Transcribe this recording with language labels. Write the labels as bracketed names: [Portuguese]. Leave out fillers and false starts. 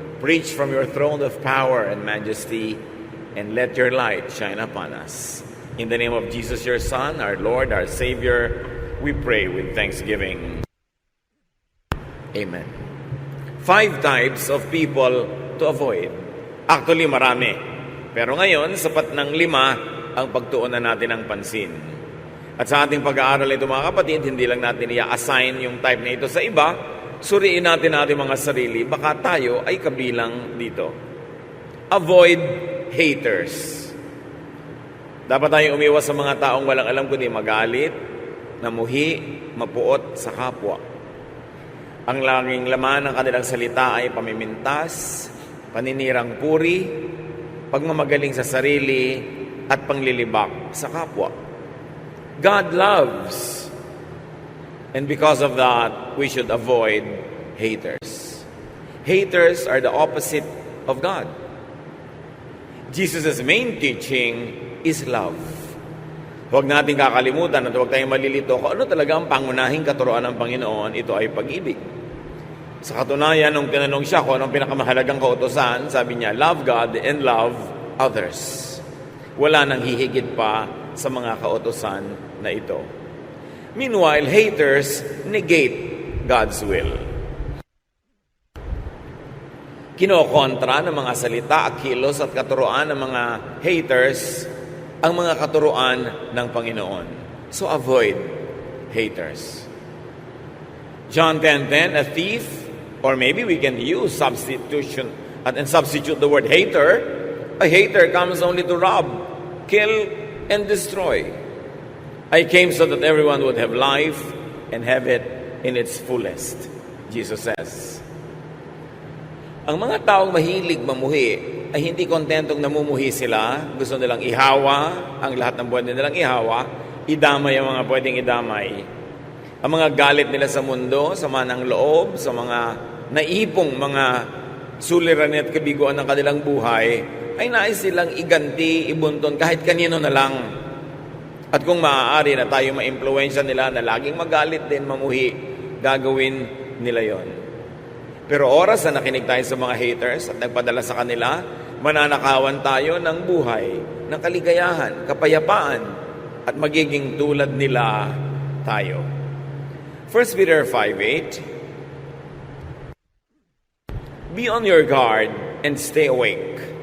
[English] Preach from your throne of power and majesty, and let your light shine upon us. In the name of Jesus, your Son, our Lord, our Savior, we pray with thanksgiving. Amen. 5 types of people to avoid. [Filipino] Actually, marami. Pero ngayon, sapat ng 5 ang pagtuunan natin ng pansin. At sa ating pag-aaral ito, mga kapatid, hindi lang natin i-assign yung type na ito sa iba. Suriin natin ating mga sarili, baka tayo ay kabilang dito. [English] Avoid haters. [Filipino] Dapat tayong umiwas sa mga taong walang alam kundi magalit, namuhi, mapuot sa kapwa. Ang laging laman ng kanilang salita ay pamimintas, paninirang puri, pagmamagaling sa sarili, at panglilibak sa kapwa. [English] God loves. And because of that, we should avoid haters. Haters are the opposite of God. Jesus' main teaching is love. [Filipino] Huwag natin kakalimutan at huwag tayong malilito kung ano talaga ang pangunahing katuroan ng Panginoon, ito ay pag-ibig. Sa katunayan, nung tinanong siya kung anong pinakamahalagang kautusan, sabi niya, [English] love God and love others. [Filipino] Wala nang hihigit pa sa mga kautusan na ito. [English] Meanwhile, haters negate God's will. [Filipino] Kinokontra ng mga salita, kilos at katuroan ng mga haters ang mga katuroan ng Panginoon. [English] So avoid haters. John 10:10, a thief, or maybe we can use substitution and substitute the word hater. A hater comes only to rob, kill, and destroy. I came so that everyone would have life and have it in its fullest, Jesus says. [Filipino] Ang mga taong mahilig mamuhi ay hindi kontentong namumuhi sila. Gusto nilang ihawa ang lahat ng pwede nilang ihawa, idamay ang mga pwedeng idamay. Ang mga galit nila sa mundo, sama ng loob, sa mga naipong mga suliranin at kabiguan ng kanilang buhay, ay nais silang iganti, ibunton kahit kanino na lang. At kung maaari na tayo ma-impluwensya nila na laging magalit din, mamuhi, gagawin nila yon. Pero oras na nakinig tayo sa mga haters at nagpadala sa kanila, mananakawan tayo ng buhay, ng kaligayahan, kapayapaan, at magiging tulad nila tayo. [English] 1 Peter 5:8, be on your guard and stay awake.